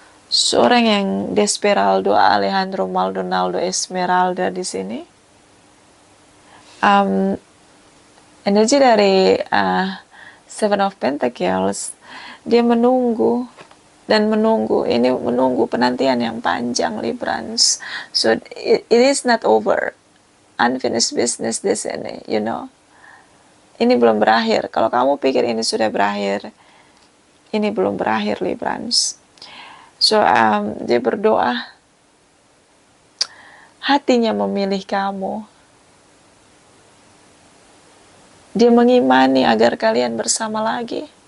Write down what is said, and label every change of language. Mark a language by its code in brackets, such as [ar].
[id] Seorang yang Desperaldo Alejandro Maldonado Esmeralda di sini. Energi dari Seven of Pentacles, dia menunggu dan menunggu. Ini menunggu penantian yang panjang, Librans. [en] So it is not over. Unfinished business [id] di sini, [en] you know. [id] Ini belum berakhir. Kalau kamu pikir ini sudah berakhir, ini belum berakhir, Librans. So dia berdoa, hatinya memilih kamu. Dia mengimani agar kalian bersama lagi.